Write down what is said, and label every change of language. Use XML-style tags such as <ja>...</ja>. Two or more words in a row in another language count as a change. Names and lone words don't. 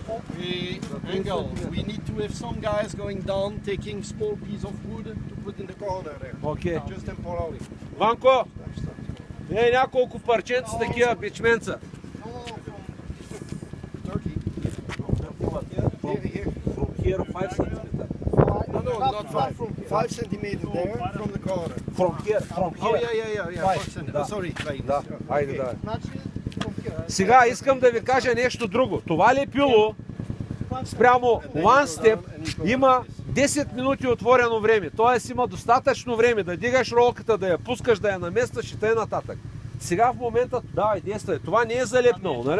<en>Angle. We need to have some guys going down, taking small piece of wood to put in the corner there.</en> <bg>Окей.</bg> <en>Just temporarily.</en> <bg>Ванко, няколко парченца такива бичменца.</bg> <en>Turkey. Here. From here 5 centimeter. No, not 5 centimeters there from the corner. From here. Oh, yeah. 5 centimeters.</en> <bg>Да.</bg> <en>Sorry, like</en> <bg>Да,</bg> <en>this.</en> <bg>айде да. Значи, Сега искам да ви кажа нещо друго. Това лепило спрямо One Step има 10 минути отворено време. Тоест има достатъчно време да дигаш ролката, да я пускаш, да я наместваш и т.н. нататък. Сега в момента, давай, действай. Това не е залепнало, нали?</bg>